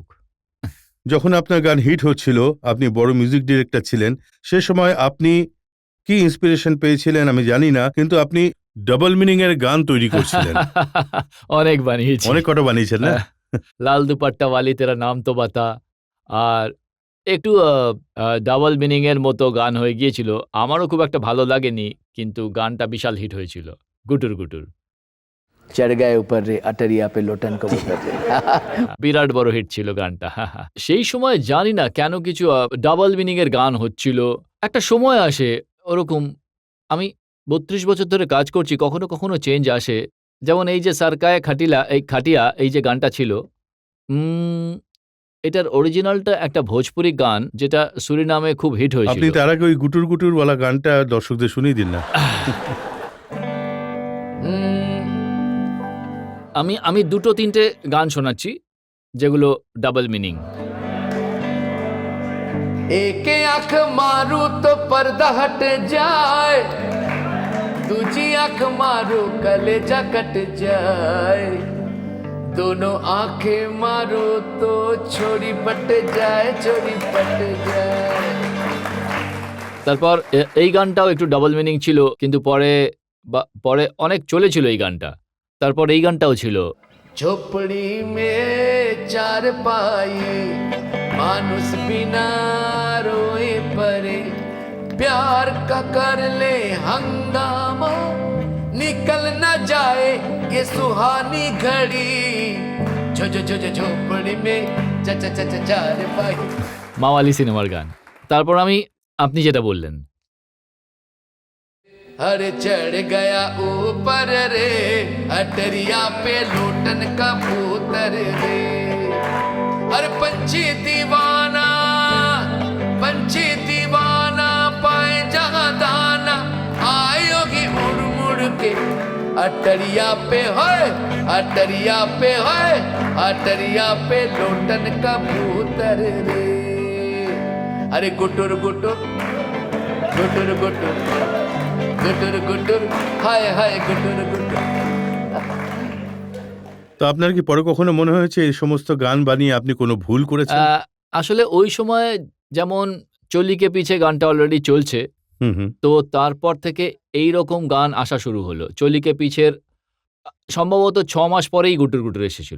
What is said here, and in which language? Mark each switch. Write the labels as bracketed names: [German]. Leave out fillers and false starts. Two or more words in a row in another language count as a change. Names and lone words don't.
[Bangla] যখন আপনার গান হিট হচ্ছিল, আপনি বড় [English] music director [Bangla] ছিলেন, সে সময় আপনি কি ইন্সপিরেশন পেয়েছিলেন আমি জানি না, কিন্তু আপনি [English] double meaning [Bangla] এর গান তৈরি করছিলেন। অনেক বানিয়েছি, অনেক কটা বানিয়েছেন না? [Hindi] लाल दुपट्टा वाली तेरा नाम तो बता, [Bangla] আর একটু [English] double meaning [Bangla] এর মতো গান হয়ে গিয়েছিল। আমারও খুব একটা ভালো লাগেনি, কিন্তু গানটা বিশাল হিট হয়েছিল। গুটুর গুটুর [Hindi] चढ़ गए ऊपर रे अटरिया पे लोटन कबूतर रे। [Bangla] বিরাট বড় হিট ছিল গানটা। সেই সময় জানি না কেন কিছু [English] double meaning [Bangla] এর গান হচ্ছিল। একটা সময় আসে ওরকম, আমি ৩২ বছর ধরে কাজ করছি, কখনো কখনো চেঞ্জ আসে। যেমন এই যে সারকায়ে খাটিয়া এই যে গানটা ছিল, এটার অরিজিনালটা একটা ভোজপুরি গান, যেটা সুরিনামে খুব হিট আপনি হয়েছিল। তার আগে ওই গুটুর গুটুর ওয়ালা গানটা দর্শকদের শুনিয়ে দিন না। আমি দুটো তিনটে গান শোনাচ্ছি যেগুলো [English] double meaning. [Hindi] एक आंख मारू तो पर्दा हट जाए, दूजी आंख मारू कलेजा कट जाए, दोनों आंखें मारो तो छोरी पट जाए, छोरी पट जाए। [Bangla] তারপর এই গানটাও একটু [English] double meaning [Bangla] ছিল, কিন্তু পরে অনেক চলেছিল এই গানটা। তারপর এই গানটাও ছিল, [Hindi] झोपड़ी में चार पाई मानुस बिना रोए परे, प्यार का कर ले हंगामा, निकल न जाए ये सुहानी घड़ी, झो झो झो झो झोपड़ी में चा चा चा चा चार पाई। [Bangla] মাওয়ালি সিনেমার গান। তারপর আপনি যেটা বললেন, [Hindi] अरे चढ़ गया ऊपर रे अटरिया पे लोटन कबूतर रे, अरे पंछी दीवाना पाए जहाँ दाना, आयोगी उड़ मुड़ के अटरिया पे होए, अटरिया पे होए, अटरिया पे लोटन कबूतर रे। अरे गुटुर गुटुर गुटुर गुटुर गुटुर गुटुर हाय हाय गुटुर गुटुर। [Bangla] তো আপনার কি পরে কখনো মনে হয়েছে এই সমস্ত গান বানিয়ে আপনি কোনো ভুল করেছেন? আসলে ওই সময় যেমন চলিকে পিছে গানটা অলরেডি চলছে, হুম হুম। তো তারপর থেকে এই রকম গান আসা শুরু হলো। চলিকে পিছের সম্ভবত 6 মাস পরেই গুটুর গুটুর এসেছিল।